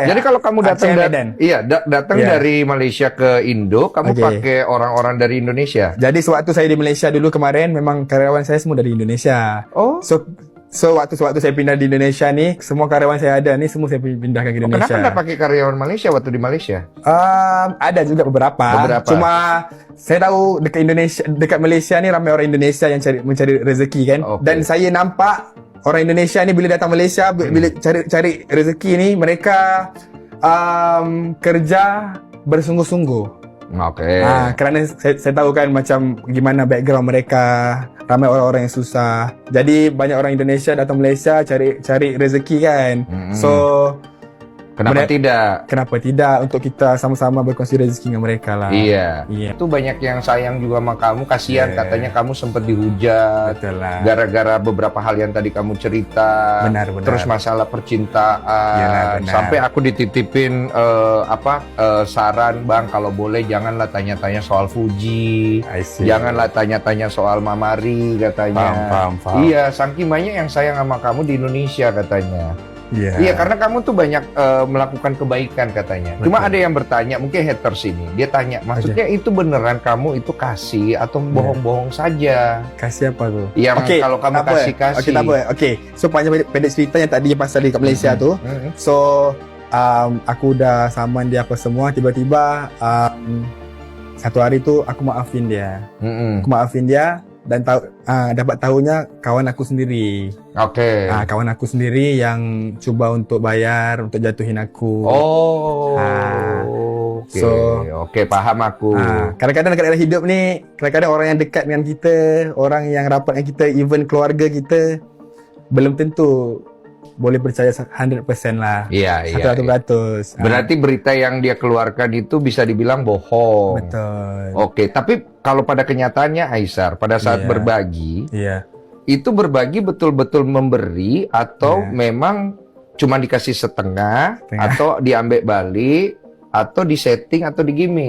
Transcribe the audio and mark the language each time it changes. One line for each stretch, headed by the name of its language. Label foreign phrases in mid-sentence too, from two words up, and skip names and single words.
Indonesian: Jadi kalau kamu datang datang dari Malaysia ke Indo, kamu pakai orang-orang dari Indonesia. Jadi sewaktu saya di Malaysia dulu kemarin, memang karyawan saya semua dari Indonesia. Oh.
Malay: So waktu saya pindah di Indonesia nih, semua karyawan saya ada nih semua saya pindahkan ke Indonesia.
Indonesian: Kenapa nggak pakai karyawan Malaysia waktu di Malaysia?
Malay: Ada juga beberapa. Cuma saya tahu dekat Malaysia nih ramai orang Indonesia yang mencari rezeki kan. Dan saya nampak orang Indonesia ni bila datang Malaysia, bila cari rezeki ni mereka kerja bersungguh-sungguh. Kerana saya tahu kan macam gimana background mereka, ramai orang-orang yang susah. Jadi banyak orang Indonesia datang Malaysia cari rezeki kan. So kenapa tidak untuk kita sama-sama berkongsi rezeki dengan mereka lah.
Indonesian: Iya. Itu banyak yang sayang juga sama kamu, kasihan katanya kamu sempat dihujat gara-gara beberapa hal yang tadi kamu cerita. Benar. Terus masalah percintaan. Sampai aku dititipin saran, Bang, kalau boleh janganlah tanya-tanya soal Fuji. Janganlah tanya-tanya soal Mamari katanya. Paham. Iya, saking banyak yang sayang sama kamu di Indonesia katanya. Iya, karena kamu tuh banyak melakukan kebaikan katanya. Cuma ada yang bertanya, mungkin haters ini, dia tanya, maksudnya itu beneran kamu itu kasih atau bohong-bohong saja? Kasih apa tuh? Iya, kalau kamu kasih.
Malay: Oke, tak apa. Oke, so panjang pendek cerita yang tadi pasal di Malaysia tu. So aku udah saman dia apa semua, tiba-tiba satu hari tu aku maafin dia. Aku maafin dia. Dan dapat tahunya kawan aku sendiri. Kawan aku sendiri yang cuba untuk bayar, untuk jatuhin aku. Paham aku. Kadang-kadang dekat dalam hidup ni, kadang-kadang orang yang dekat dengan kita, orang yang rapat dengan kita, even keluarga kita, belum tentu boleh percaya 100% lah. 100%.
Indonesian: Berarti berita yang dia keluarkan itu bisa dibilang bohong.
Malay: Betul.
Indonesian: Tapi kalau pada kenyataannya Aisar, pada saat berbagi, itu berbagi betul-betul memberi atau memang cuma dikasih setengah atau diambil balik atau disetting atau digimik?